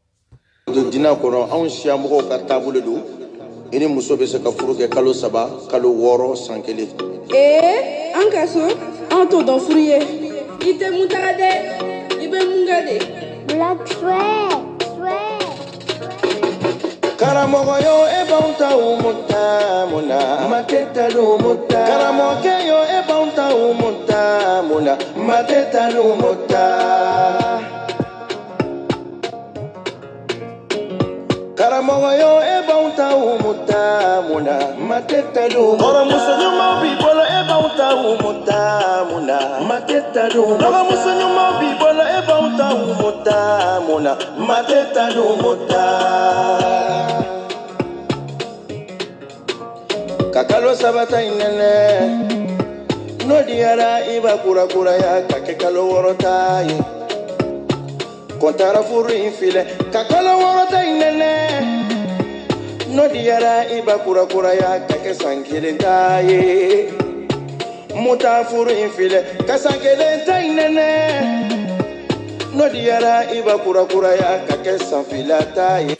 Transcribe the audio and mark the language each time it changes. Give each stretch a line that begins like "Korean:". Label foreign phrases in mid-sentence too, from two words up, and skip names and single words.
Bambara: don dina kɔnɔ anw siya mɔgɔw ka taabolo don i ni muso bɛ se ka furu kɛ kalo 3 kalo 6 san 1 an ka so an t'o dɔn furu ye i tɛ mun taga dɛ i bɛ mun kɛ de Black Sweat. karamɔgɔ yo e b'anw ta umuta muna maketa umuta karamɔgɔ yo e b'anw ta umuta muna maketa umuta karamɔgɔ yo e b'anw ta umuta muna maketa umuta kɔrɔmuso ɲuman b'i bolo e b'anw ta umuta muna maketa umuta dɔgɔmuso ɲuman b'i bolo e b'anw ta umuta muna maketa umuta ka kalo 3 ta in nɛnɛ n'o diyara i b'a kurakuraya ka kɛ kalo 6 ta ye kɔntara furu in filɛ ka kalo 6 ta in nɛnɛ n'o diyara i b'a kurakuraya ka kɛ san 1 ta ye muta furu in filɛ ka san 1 ta in nɛnɛ n'o diyara i b'a kurakuraya ka kɛ san 2 ta ye.